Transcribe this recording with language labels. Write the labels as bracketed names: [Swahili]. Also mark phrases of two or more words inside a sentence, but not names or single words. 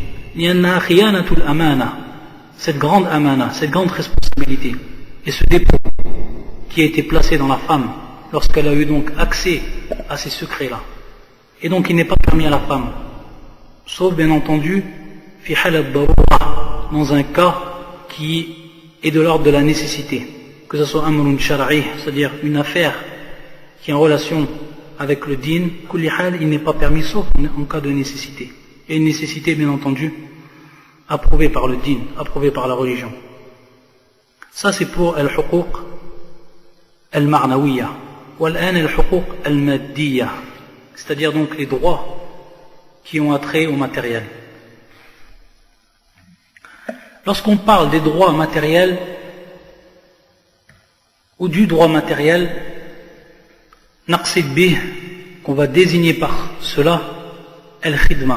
[French] Il y a [Arabic] خيانة الأمانة, [French] cette grande amana, cette grande responsabilité, et ce dépôt qui a été placé dans la femme lorsqu'elle a eu donc accès à ces secrets-là. Et donc il n'est pas permis à la femme, sauf bien entendu, [Arabic] في حال الضرورة, [French] dans un cas qui est de l'ordre de la nécessité, que ce soit [Arabic] أمر شرعي, [French] c'est-à-dire une affaire qui est en relation avec le din, [Arabic] كل حال, [French] il n'est pas permis sauf en cas de nécessité. Et une nécessité bien entendu approuvée par le din, approuvée par la religion. Ça c'est pour [Arabic] الحقوق المعنوية. والآن الحقوق المادية, [French] c'est-à-dire donc les droits qui ont attrait au matériel. Lorsqu'on parle des droits matériels ou du droit matériel, [Arabic] نقصد به, [French] qu'on va désigner par cela al-khidma.